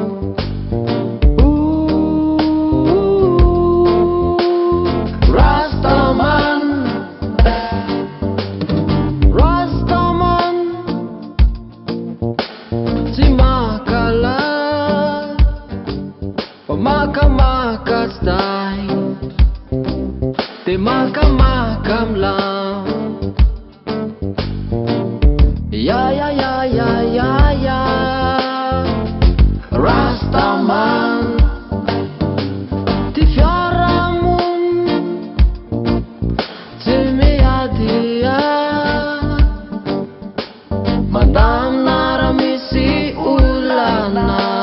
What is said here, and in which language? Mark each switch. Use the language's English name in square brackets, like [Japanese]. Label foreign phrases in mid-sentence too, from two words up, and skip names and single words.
[Malagasy] Rastaman, Rastaman tsy makalat fa makamaka [French] style de [Malagasy] makamaka milam. Ya ya ya ya ya ya Rastaman ty fiarahamony tsy miadia mandamina raha misy olana.